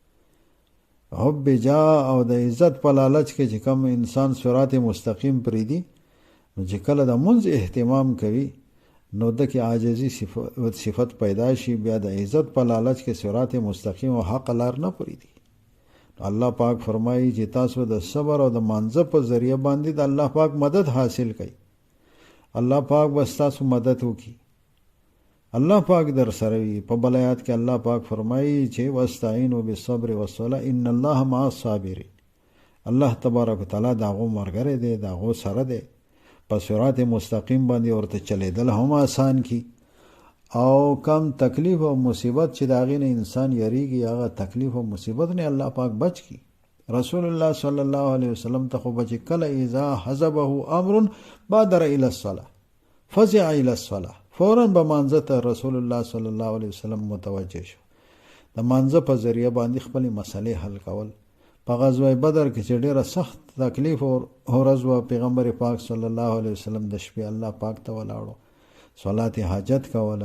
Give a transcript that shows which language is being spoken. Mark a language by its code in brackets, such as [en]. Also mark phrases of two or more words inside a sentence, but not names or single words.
[ps] حب جاه او د عزت په لالچ کې چې کوم انسان صراط مستقیم پریدي، نو چې کله د منځ اهتمام کوي نو د کې عاجزي صفت پیدا شي، بیا د عزت په لالچ کې صراط مستقیم او حق لار نه پریدي. الله پاک فرمایي چې تاسو د صبر او د مانځه په ذریعہ باندې د الله پاک مدد حاصل کړئ. الله پاک بس تاسو مدد وکي، الله پاک در سره وي. په بل آیات کې الله پاک فرمایي چې [ar] واستعینوا بالصبر والصلاة ان الله مع الصابرین. [ps] الله تبارک وتعالى داغو مرګره دی، داغو سره دی. په صراط مستقیم باندې ورته چلیدل هم آسان کی، او کم تکلیف او مصیبت چې داغې نه انسان یریږي هغه تکلیف او مصیبت نه الله پاک بچ کی. رسول الله صلی الله علیه وسلم ته خو بچ کله [ar] اذا حزبه امر بادر الى الصلاه فزع الى الصلاه، [ps] فورا به مانځه ته رسول الله صلی الله علیه وسلم متوجه شو. د مانځه په ذریعہ باندې خپل مسلې حل کول. په غزوه بدر کې چې ډیره سخت تکلیف او ورځ و، پیغمبر پاک صلی الله علیه وسلم د شپې الله پاک ته ولاړو، صلات حاجت کوله.